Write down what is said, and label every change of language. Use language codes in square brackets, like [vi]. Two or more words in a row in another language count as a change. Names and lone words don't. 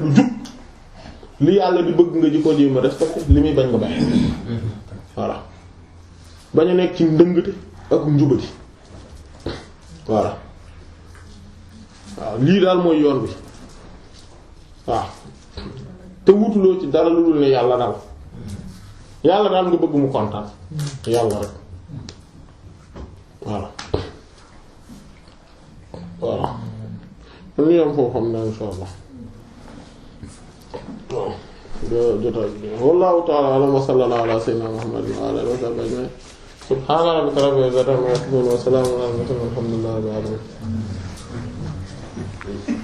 [wo] lu jub li yàlla di bëgg nga ji ko jéem a def parce que li muy bañ nga bàyyi voilà bañ a nekk ci ndëngate ak njubati voilà waaw lii daal mooy yoon bi waaw te wutuloo ci dara lu dul ne yàlla daal nga bëgg mu kontaan yàlla rek voilà ñu am foofu xam na [ar] إن شاء الله jotaay والله تعالى أعلم وصلى الله على سيدنا محمد وعلى آله وصحبه أجمعين سبحان ربك رب العزة عما يصفون وسلام على المرسلين والحمد لله رب العالمين